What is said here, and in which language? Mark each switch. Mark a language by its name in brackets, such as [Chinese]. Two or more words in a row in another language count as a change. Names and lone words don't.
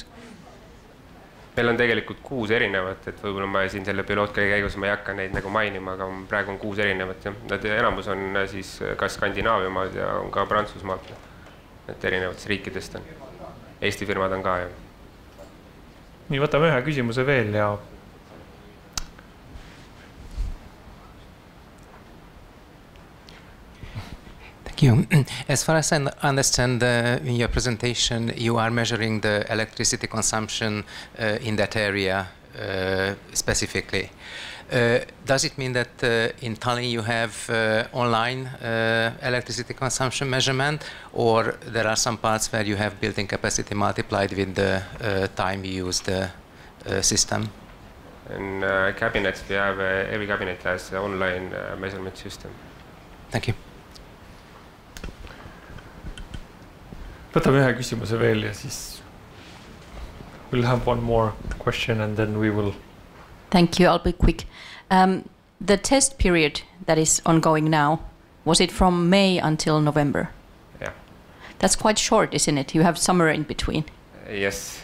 [Estonian] Meil on tegelikult 6 erinevat, et võib-olla ma siin selle pilootkäi käigus ma ei hakka neid nagu mainima, aga praegu on 6 erinevat. Nad enamus on siis ka Skandinaavimaad ja on ka Prantsusmaad, et erinevatest riikidest on. Eesti firmad on ka. Nii, võtame ühe küsimuse veel ja [English] As far as I understand in your presentation, you are measuring the electricity consumption in that area specifically. Does it mean that in Tallinn you have online electricity consumption measurement, or there are some parts where you have building capacity multiplied with the time you use the system? In cabinets, we have every cabinet has an online measurement system. Thank you. [Estonian] Võtame ühe küsimuse veel ja siis [English] we'll have one more question and then we will. Thank you. I'll be quick. The test period that is ongoing now, was it from May until November? Yeah. That's quite short, isn't it? You have summer in between. Yes.